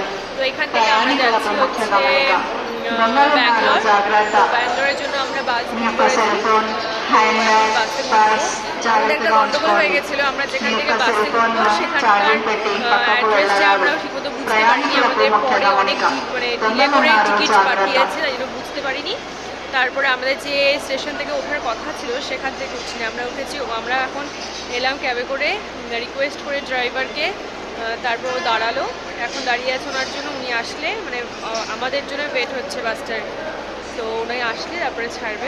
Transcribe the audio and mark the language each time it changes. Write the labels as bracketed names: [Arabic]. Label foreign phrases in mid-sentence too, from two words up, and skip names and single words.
[Telugu] ప్రయాణికులకు ముఖ్య గమనిక, దొంగలు ఉన్నారు జాగ్రత్త. మీ యొక్క [English] cell phone, hand bag, [Telugu] పర్స్ జాగ్రత్తగా ఉంచుకోండి. మీ యొక్క [English] cell phone [Telugu] ఛార్జింగ్ పెట్టి పక్కకు వెళ్ళరాదు. ప్రయాణికులకు ముఖ్య గమనిక, దొంగలు ఉన్నారు జాగ్రత్త. [Bangla] বুঝতে পারিনি। তারপরে আমাদের যে স্টেশন থেকে ওঠার কথা ছিল সেখান থেকে উঠিনি, আমরা উঠেছি। আমরা এখন এলাম ক্যাবে করে, রিকোয়েস্ট করে ড্রাইভারকে। তারপর ও দাঁড়ালো, এখন দাঁড়িয়ে আছে ওনার জন্য। উনি আসলে, মানে আমাদের জন্য ওয়েট হচ্ছে [English] bus stand, [Bangla] তো উনি আসলে তারপরে ছাড়বে।